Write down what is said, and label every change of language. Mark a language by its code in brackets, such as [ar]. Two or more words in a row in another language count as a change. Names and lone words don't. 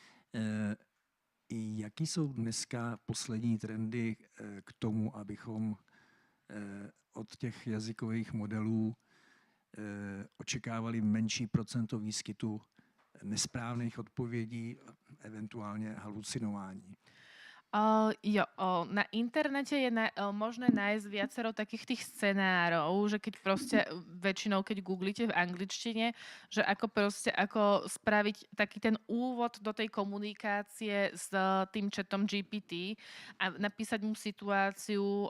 [cs] Jaký jsou dneska poslední trendy k tomu, abychom od těch jazykových modelů očekávali menší procento výskytu nesprávných odpovědí, eventuálně halucinování? [sk] Na internete je možné nájsť viacero takých tých scenárov, že keď proste väčšinou, keď googlíte v angličtine, že ako proste ako spraviť taký ten úvod do tej komunikácie s tým chatom GPT a napísať mu situáciu.